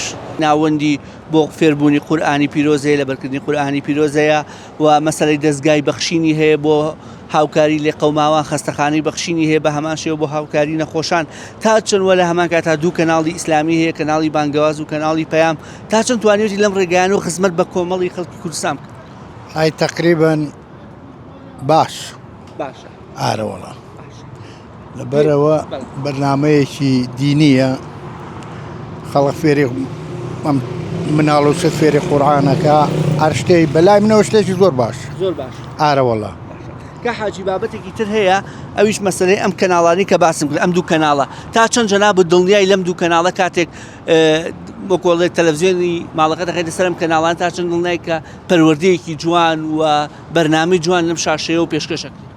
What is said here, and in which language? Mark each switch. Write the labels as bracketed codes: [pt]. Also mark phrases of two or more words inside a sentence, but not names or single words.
[ckb] ناوەندی بۆ فێربوونی قورئانی پیرۆزەیە لە بەرکردنی قورئانی پیرۆزەیە و مەسەلەی دەستگای بەخشینی هەیە بۆ هاوکاری لێ قەوماوان خەستەخانەی بەخشینی هەیە بە هەمان شێوە بۆ هاوکاری نەخۆشان تا چەندوە لە هەمان کاتا دوو کەناڵی ئیسلامی هەیە کەناڵی بانگەواز و کەناڵی پەیام تا چەند توانێتی لەم ڕێگەیان و خزمەت بە کۆمەڵی خەڵکی کوردستان بکەن هاي تقريبا باش باشە ئارە وەڵام لەبەرەوە بەرنامەیەکی دینیە خەڵک فێری مناڵ و شت فێری قورئانەکە هەر شتێی بەلای منەوە شتێکی زۆر باش زۆر باش ئارە وەڵام کە حاجی بابەتێکی تر هەیە ئەویش مەسەلەی ئەم کەناڵانی کە باسم کرد ئەم دوو کەناڵە تا چەند جەناب دڵنیای لەم دوو کەناڵە کاتێک بۆ کۆڵی تەلەڤیزیۆنی ماڵەکە دەخێتە سەرم کەناڵان تا چەند دڵنیای کە پەروەردەیەکی جوان و بەرنامەی جوان لەم شاشەیە و پێشکەشەکە